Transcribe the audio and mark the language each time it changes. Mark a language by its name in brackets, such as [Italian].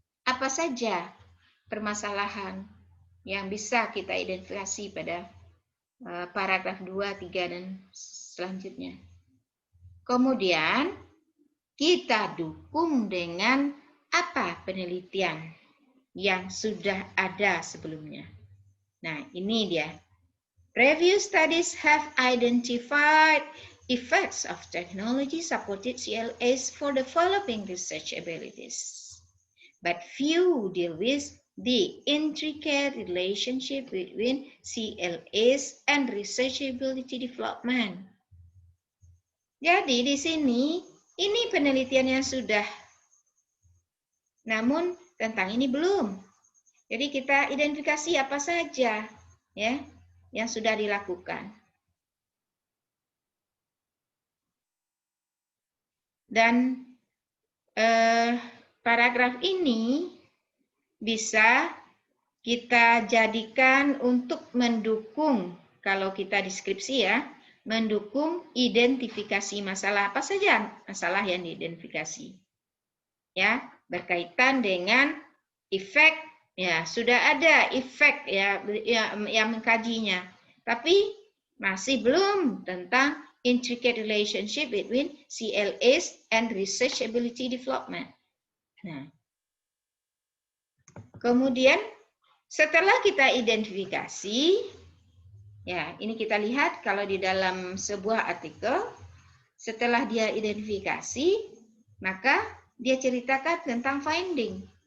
[Indonesian] Apa saja permasalahan yang bisa kita identifikasi pada paragraf 2, 3, dan selanjutnya. Kemudian kita dukung dengan apa penelitian yang sudah ada sebelumnya. Nah, ini dia. [English] Previous studies have identified effects of technology-supported CLAs for the following research abilities. But few deal with the intricate relationship between CLAs and researchability development. [Indonesian] Jadi di sini, ini penelitian yang sudah. Namun tentang ini belum. Jadi kita identifikasi apa saja ya yang sudah dilakukan. Dan paragraf ini bisa kita jadikan untuk mendukung, kalau kita deskripsi ya, mendukung identifikasi masalah. Apa saja masalah yang diidentifikasi? Ya, berkaitan dengan efek, ya sudah ada efek ya yang mengkajinya. Tapi masih belum tentang [English] intricate relationship between CLAs and research ability development. [Indonesian] Nah, kemudian setelah kita identifikasi, ya ini kita lihat kalau di dalam sebuah artikel, setelah dia identifikasi, maka dia ceritakan tentang finding.